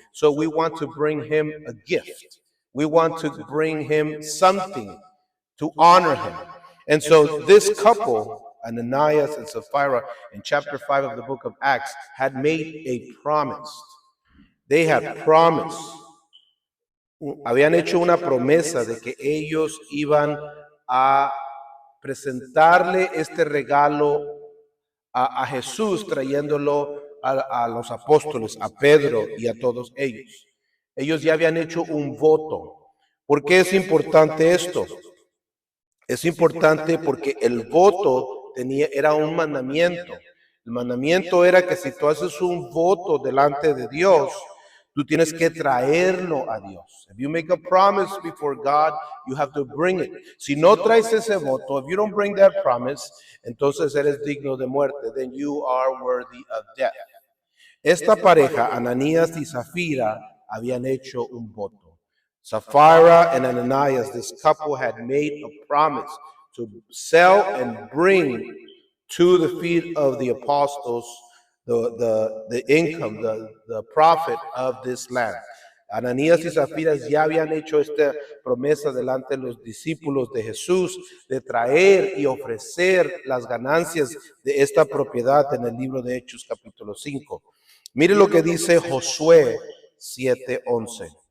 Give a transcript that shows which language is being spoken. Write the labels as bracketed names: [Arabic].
[English] So we want to bring him a gift. We want to bring him something to honor him. And so this couple, Ananias and Sapphira, in chapter 5 of the book of Acts, had made a promise. They had promised. [Spanish] Habían hecho una promesa de que ellos iban a presentarle este regalo a Jesús, trayéndolo a los apóstoles, a Pedro y a todos ellos. Ellos ya habían hecho un voto. ¿Por qué es importante esto? Es importante porque el voto era un mandamiento. El mandamiento era que si tú haces un voto delante de Dios, Tú tienes que traerlo a Dios. [English] If you make a promise before God, you have to bring it. [Spanish] Si no traes ese voto, [English] if you don't bring that promise, [Spanish] entonces eres digno de muerte. [English] Then you are worthy of death. [Spanish] Esta pareja, Ananías y Zafira, habían hecho un voto. [English] Sapphira and Ananias, this couple had made a promise to sell and bring to the feet of the apostles the income, the profit of this land. [Spanish] Ananías y Zafira ya habían hecho esta promesa delante de los discípulos de Jesús de traer y ofrecer las ganancias de esta propiedad en el libro de Hechos capítulo 5. Mire lo que dice Josué 7:11.